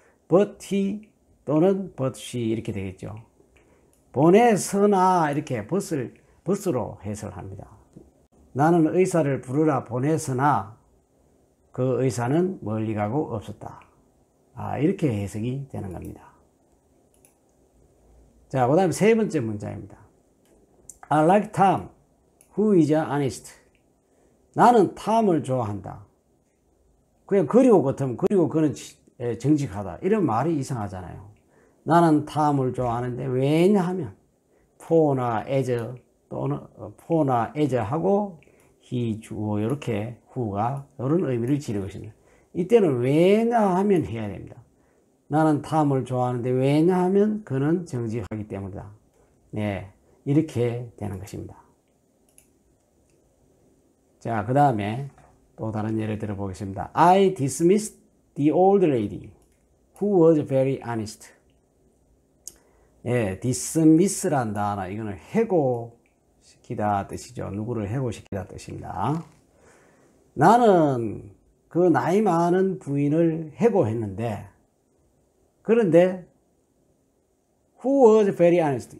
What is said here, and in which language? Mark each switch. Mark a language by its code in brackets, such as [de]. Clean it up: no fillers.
[en] but he [ko] 또는 [en] but she [ko] 이렇게 되겠죠. 보내서나 이렇게 but으로 해석을 합니다. 나는 의사를 부르라 보냈으나 그 의사는 멀리 가고 없었다. 이렇게 해석이 되는 겁니다. 자, 그 다음에 세 번째 문장입니다. [en] I like Tom, who is honest. [ko] 나는 탐을 좋아한다. 그냥 그리고 같으면 그리고 그는 정직하다. 이런 말이 이상하잖아요. 나는 탐을 좋아하는데 왜냐하면 for나 as 또는 for나 as 하고 he 주어 이렇게 who가 이런 의미를 지니고 있습니다. 이때는 왜냐하면 해야 됩니다. 나는 탐을 좋아하는데 왜냐하면 그는 정직하기 때문이다. 네, 이렇게 되는 것입니다. 자, 그 다음에 또 다른 예를 들어보겠습니다. [en] I dismissed the old lady who was very honest. [ko] 예, dismiss란 단어, 이거는 해고시키다 뜻이죠. 누구를 해고시키다 뜻입니다. 나는 그 나이 많은 부인을 해고했는데, 그런데 [en] who was very honest.